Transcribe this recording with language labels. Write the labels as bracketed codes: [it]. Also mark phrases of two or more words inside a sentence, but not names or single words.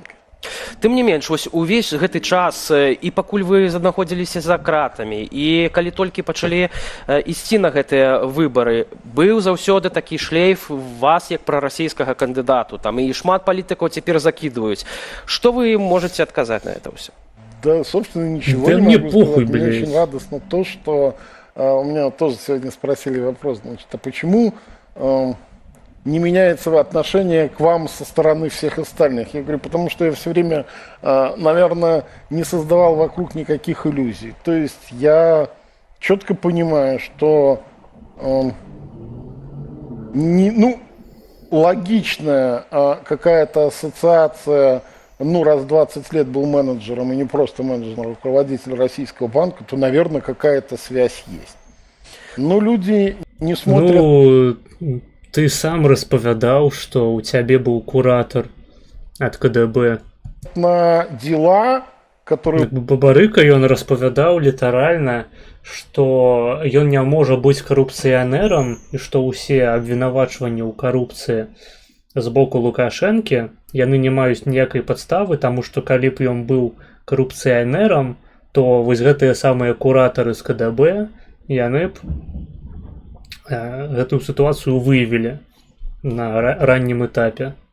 [be] Тым не менш, вось увесь гэты час, і пакуль вы знаходзіліся за кратамі, і калі толькі пачалі ісці на гэтыя выбары, быў заўсёды такі шлейф вас як прарасійскага кандыдату, там і шмат палітыкаў цяпер закідваюць. Што вы можаце адказаць на это ўсё? [ru] Да, собственно, ничего Да не мне могу похуй, сказать. Мне блядь. очень радостно то, что у меня тоже сегодня спросили вопрос, значит, а почему не меняется отношение к вам со стороны всех остальных? Я говорю, потому что я все время, наверное, не создавал вокруг никаких иллюзий. То есть я четко понимаю, что логичная какая-то ассоциация, раз в 20 лет был менеджером, и не просто менеджером, а руководитель российского банка, то, наверное, какая-то связь есть. Но люди не смотрят... [be] Ну, ты сам распавядаў, што ў цябе быў куратор ад КДБ. [ru] На дела, которые... [be] Бабарыка ён распавядаў літаральна, што ён не можа быць карупцыянерам і што ўсе абвінавачванні ў карупцыі з боку Лукашэнкі яны не маюць ніякай падставы, таму што калі б ён быў карупцыянерам, то вось гэтыя самыя куратары з КДБ яны б гэтую сітуацыю выявілі на раннім этапе.